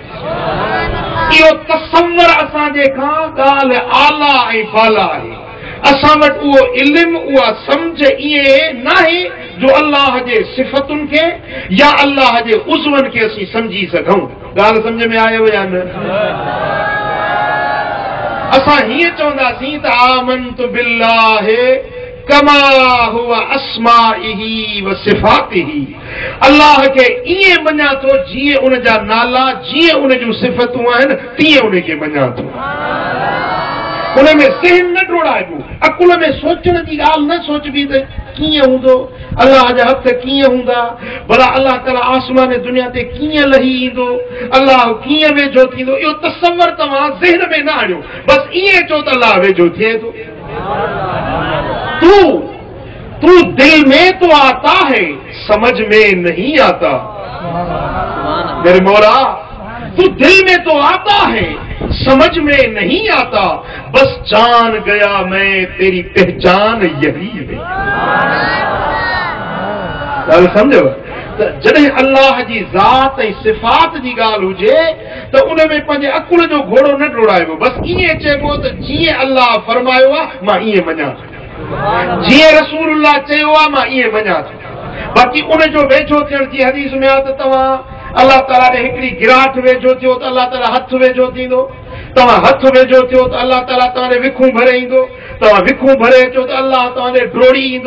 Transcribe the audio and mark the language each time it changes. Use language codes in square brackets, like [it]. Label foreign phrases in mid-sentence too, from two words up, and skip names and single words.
[sd] इहो तसव्वुर असांजे खां ॻाल्हि आला ऐं बाला आहे। असां वटि उहो इल्मु, उहा सम्झ ईअं नाहे जो अल्लाह जे सिफ़तुनि खे या अल्लाह जे उज़वनि खे असीं सम्झी सघूं। ॻाल्हि सम्झ में आयव या न? असां हीअं चवंदासीं त [ar] آمنت بالله كما هو أسمائه و صفاته. [sd] अल्लाह खे ईअं मञा थो जीअं उन जा नाला, जीअं उन जूं सिफ़तूं आहिनि तीअं उन खे मञा थो। उन में ज़हन न डोड़ाइबो, अकुल में सोचण जी ॻाल्हि न सोचबी त कीअं हूंदो, अल्लाह जा हथ कीअं हूंदा, भला अल्लाह ताला आसमान दुनिया ते कीअं लही ईंदो, अल्लाह कीअं वेझो थींदो। इहो तसव्वुर तव्हां ज़हन में न आणियो, बसि ईअं चओ त अल्लाह वेझो थिए थो। [ur] تو دل میں تو آتا ہے، سمجھ میں نہیں آتا. میرے مولا، تو دل میں تو آتا ہے، سمجھ میں نہیں آتا، بس جان گیا میں تیری پہچان یہی ہے. समझो? [sd] जॾहिं अल्लाह जी ज़ात ऐं सिफ़ात जी ॻाल्हि हुजे त उन में पंहिंजे अकुल जो घोड़ो न डोड़ाइबो, बसि ईअं चइबो त जीअं अल्लाह फरमायो आहे मां ईअं मञां थो, जीअं रसूलुल्लाह चयो आहे मां ईअं मञां थो। बाक़ी उन जो वेझो थियण जी हदीस में आहे त तव्हां अल्लाह ताला ॾे हिकिड़ी गिराट वेझो थियो त अल्लाह ताला हथ वेझो थींदो, तव्हां हथ वेझो थियो त अल्लाह ताला तव्हां ॾे विखूं भरे ईंदो, तव्हां विखूं भरे अचो त अल्लाह तव्हां ॾे ड्रोड़ी ईंदो।